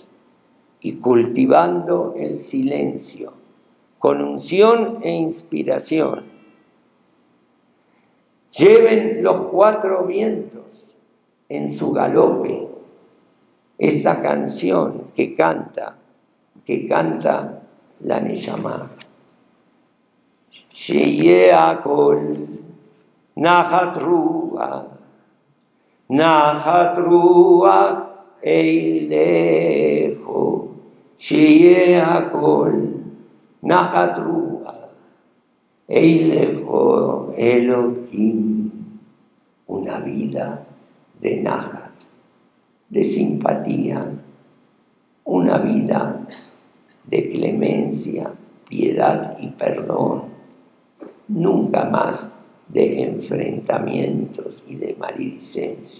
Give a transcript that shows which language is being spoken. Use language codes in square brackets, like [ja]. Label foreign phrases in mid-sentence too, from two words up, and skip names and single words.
[es] Y cultivando el silencio, con unción e inspiración, lleven los 4 vientos en su galope esta canción que canta la Neshama. [he] שיהא הכל נחת רוח אליך שיהא הכל נחת רוח אליך אלוהים. [es] Una vida de Nachat, de simpatía, una vida de clemencia, piedad y perdón, nunca más de enfrentamientos y de maledicencia.